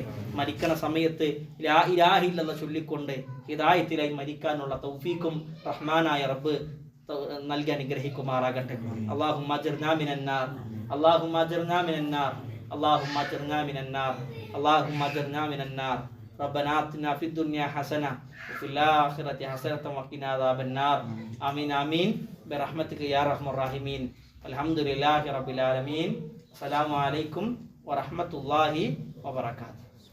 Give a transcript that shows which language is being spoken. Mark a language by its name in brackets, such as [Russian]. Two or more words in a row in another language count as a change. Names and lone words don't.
[Malayalam] മരിക്കണ സമയത്ത് [Arabic] لا إله إلا الله [Malayalam] ചൊല്ലിക്കൊണ്ട് ഹിദായത്തിലായി മരിക്കാനുള്ള തൗഫീഖും റഹ്മാനായ റബ്ബ് നൽകി അനുഗ്രഹിക്കുമാറാകട്ടെ. [Arabic] اللهم أجرنا من النار، اللهم أجرنا من النار، اللهم أجرنا من النار، اللهم أجرنا من النار. ربنا آتنا في الدنيا حسنة وفي الآخرة حسنة وقنا عذاب النار. آمين آمين برحمتك يا أرحم الراحمين. الحمد لله رب العالمين. السلام عليكم ورحمة الله وبركاته.